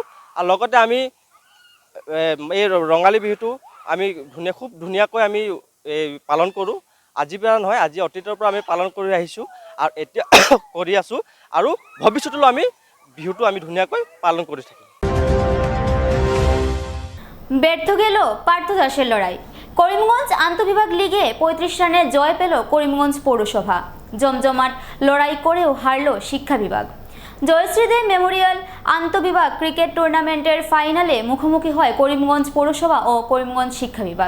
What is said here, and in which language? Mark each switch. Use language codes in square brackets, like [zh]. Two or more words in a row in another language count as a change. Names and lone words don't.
[as] আৰু লগতে আমি এই ৰঙালী বিহুটো আমি খুব ধুনীয়াকৈ আমি পালন কৰোঁ। আজিৰ পৰা নহয়, আজি অতীতৰ পৰা আমি পালন কৰি আহিছোঁ আৰু এতিয়া কৰি আছোঁ, আৰু ভৱিষ্যতলৈ আমি বিহুটো আমি ধুনীয়াকৈ পালন কৰি থাকিম। [bn] ব্যর্থ গেল পার্থ দাসের লড়াই। করিমগঞ্জ আন্তঃবিভাগ লিগে ৩৫ রানে জয় পেল করিমগঞ্জ পৌরসভা। জমজমাট লড়াই করেও হারল শিক্ষা বিভাগ। জয়শ্রীদেব মেমোরিয়াল আন্তঃবিভাগ ক্রিকেট টুর্নামেন্টের ফাইনালে মুখোমুখি হয় করিমগঞ্জ পৌরসভা ও করিমগঞ্জ শিক্ষা বিভাগ।